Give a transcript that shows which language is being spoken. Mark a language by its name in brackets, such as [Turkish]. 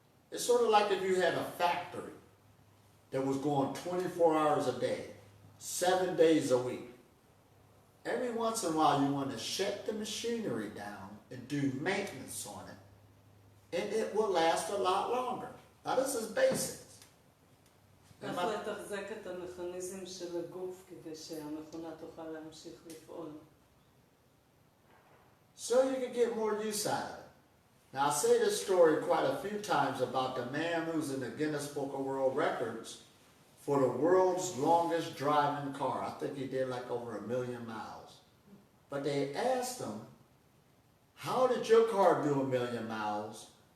[English] It's sort of like if you had a factory that was going 24 hours a day, 7 days a week. Every once in a while you want to shut the machinery down and do maintenance on it, and it will last a lot longer. Now this is basics. [Hebrew] איך לתחזק את המכניזם של הגוף כדי שהמכונה תוכל להמשיך לפעול. [English] So you can get more use out of it. Now I say this story quite a few times about the man who's in the Guinness Book of World Records for the world's longest driving car. I think he did like over 1 million miles. But they asked him, how did your car do 1 million miles?